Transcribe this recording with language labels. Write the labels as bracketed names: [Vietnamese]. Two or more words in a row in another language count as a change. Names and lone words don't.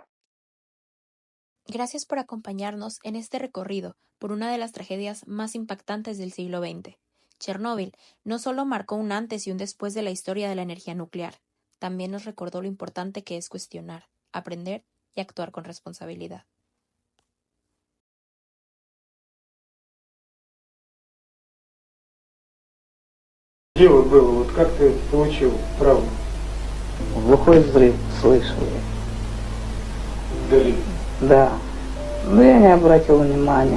[Spanish] Gracias por acompañarnos en este recorrido por una de las tragedias más impactantes del siglo XX. Chernóbil no solo marcó un antes y un después de la historia de la energía nuclear, también nos recordó lo importante que es cuestionar, aprender y actuar con responsabilidad. [Russian] Дело было, вот как ты получил травму? Глухой взрыв слышал Вдали. я. Да. Но я не обратил внимания.